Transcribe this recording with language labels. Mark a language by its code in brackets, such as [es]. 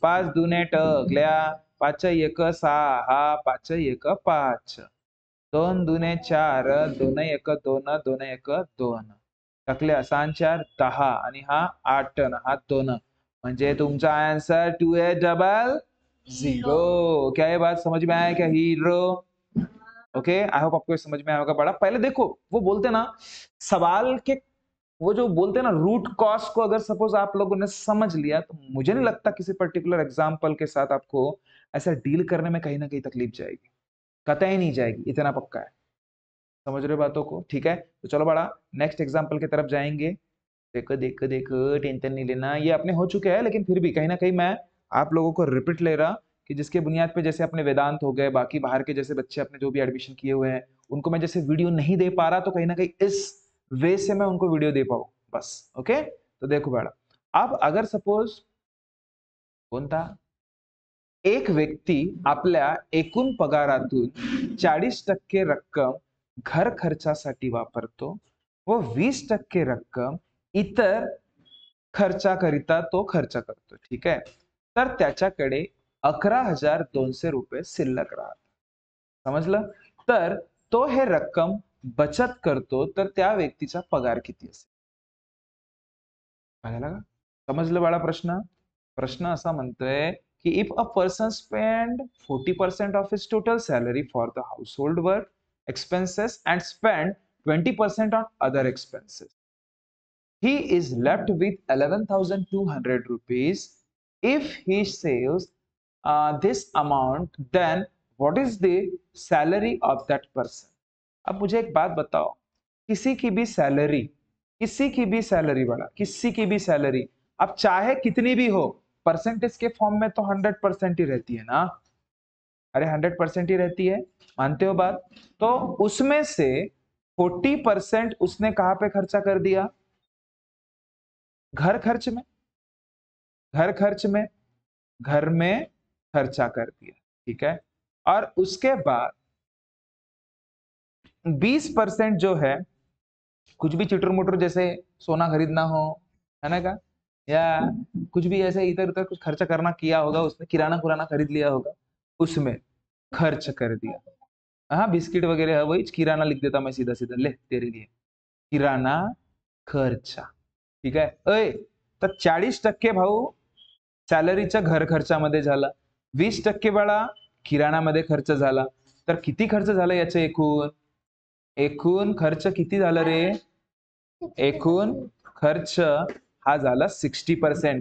[mr] 5 दुने टकल्या, 5 एक 6, 5 एक 5, 2 दुने 4, 2 एक 2, 2 एक 2, टकल्या 6 4 10 आणि हा 8 हा 2, म्हणजे तुमचा आंसर 2800। [hi] क्या ये बात समझ में आया क्या हीरो? ओके, आई होप आपको समझ में आया होगा बड़ा। पहले देखो, वो बोलते ना सवाल के, वो जो बोलते हैं ना रूट कॉज को, अगर सपोज आप लोगों ने समझ लिया, तो मुझे नहीं लगता किसी पर्टिकुलर एग्जाम्पल के साथ आपको ऐसा डील करने में कहीं ना कहीं तकलीफ जाएगी, कतई नहीं जाएगी, इतना पक्का है। समझ रहे हो बातों को? ठीक है, तो चलो बड़ा नेक्स्ट एग्जाम्पल की तरफ जाएंगे। देखो देखो देखो, टेंशन नहीं लेना, ये अपने हो चुके हैं, लेकिन फिर भी कहीं ना कहीं मैं आप लोगों को रिपीट ले रहा कि जिसके बुनियाद पे जैसे अपने वेदांत हो गए, बाकी बाहर के जैसे बच्चे अपने जो भी एडमिशन किए हुए हैं, उनको मैं जैसे वीडियो नहीं दे पा रहा, तो कहीं ना कहीं इस वे से मैं उनको वीडियो दे पाऊँ बस. ओके, तो देखो बेटा, अब अगर सपोज [mr] कोणता एक व्यक्ती आपल्या एकूण पगारातून 40% रक्कम घर खर्चासाठी वापरतो व 20% रक्कम इतर खर्चाकरिता तो खर्च करतो. ठीक आहे, तर त्याच्याकडे 11,200 रुपये शिल्लक राहतात. समजलं? तर तो हे रक्कम बचत करतो, तर त्या व्यक्तीचा पगार किती असेल? कळालं का? समजलं बाळा प्रश्न? प्रश्न असा म्हणतोय की [en] If a person spend 40% of his total salary for the household work expenses and spend 20% on other expenses, he is left with 11,200 rupees. If he saves this amount, then what is the salary of that person? [hi] अब मुझे एक बात बताओ, किसी की भी salary, किसी की भी सैलरी बड़ा, किसी की भी सैलरी अब चाहे कितनी भी हो, परसेंटेज के फॉर्म में तो 100% ही रहती है ना. अरे 100% ही रहती है, मानते हो बात? तो उसमें से 40% उसने कहां पे खर्चा कर दिया? घर खर्च में. घर खर्च में, घर में खर्चा कर दिया. ठीक है, और उसके बाद 20% जो है, कुछ भी चिटर मुटर जैसे सोना खरीदना हो, है ना का, या कुछ भी ऐसे इधर उधर कुछ खर्चा करना किया होगा, उसने किराना पुराना खरीद लिया होगा, उसमें खर्च कर दिया. हाँ, बिस्किट वगैरह है, वही किराना लिख देता मैं सीधा सीधा, ले तेरे लिए किराना खर्चा. [mr] ठीक आहे. अय, तर 40% भाऊ सॅलरीच्या घर खर्चामध्ये झाला, 20% बाळा किराणामध्ये खर्च झाला. तर किती खर्च झाला याचं एकूण? एकूण खर्च किती झाला रे? एकूण खर्च हा झाला 60%.